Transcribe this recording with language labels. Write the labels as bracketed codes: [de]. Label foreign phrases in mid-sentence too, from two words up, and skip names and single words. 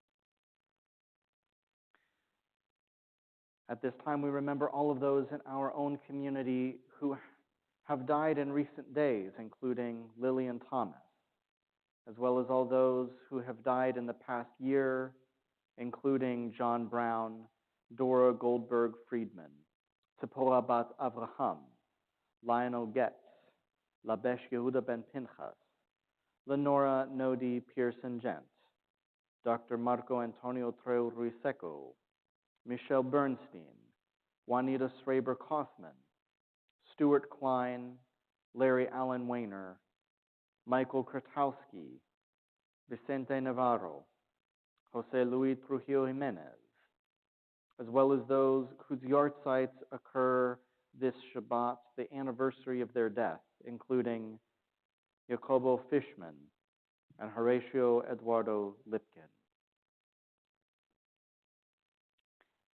[en] At this time, we remember all of those in our own community who have died in recent days, including Lillian Thomas, as well as all those who have died in the past year, including John Brown, Dora Goldberg Friedman, Tzipora Bat Avraham, Lionel Getz, Labesh Yehuda Ben Pinchas, Lenora Nodi Pearson Gent, Dr. Marco Antonio Treu Ruiseco, Michelle Bernstein, Juanita Schraber Kaufman, Stuart Klein, Larry Allen Weiner, Michael Kratowski, Vicente Navarro, Jose Luis Trujillo Jimenez, as well as those whose yahrzeits occur this Shabbat, the anniversary of their death, including Jacobo Fishman and Horatio Eduardo Lipkin.